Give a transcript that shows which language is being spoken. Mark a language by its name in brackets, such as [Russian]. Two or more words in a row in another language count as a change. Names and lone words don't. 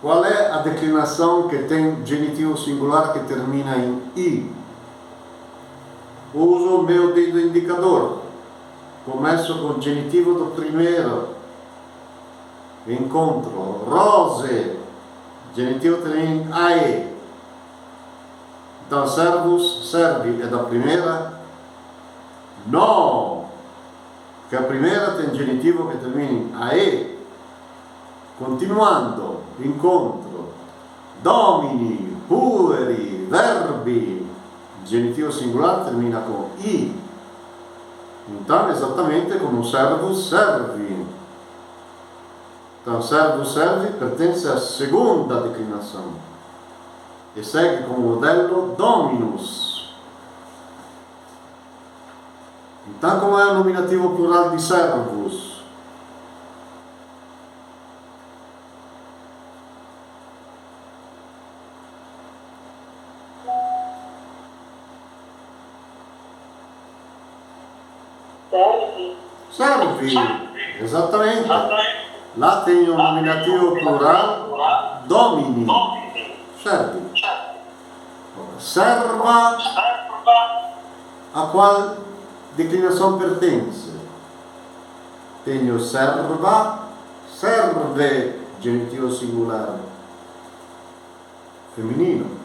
[Portuguese] Qual é a declinação que tem genitivo singular que termina em I? Uso o meu dedo indicador. Começo com o genitivo do primeiro. [Italian] Incontro. Rose. [Portuguese] Genitivo termina em AE. Então, [Latin] servus, servi [Portuguese] é da primeira. No. Que a primeira tem genitivo que termina em AE. Continuando. [Italian] Incontro. [Latin] Domini, pueri, verbi. [Portuguese] Genitivo singular termina com I. Então, [Italian] esattamente come un [Latin] servus servi. [Portuguese] Então, [Latin] servus servi [Portuguese] pertence à segunda declinação e segue como modello dominus. Então, como é o nominativo plural di servus? [Latin] Servi, esattamente. [Portuguese] Lá tem o nominativo plural domini. [Latin] Servi. [Portuguese] Serva, a qual declinação pertence? Tenho [Latin] serva, serve, [Portuguese] genitivo singular, femminino.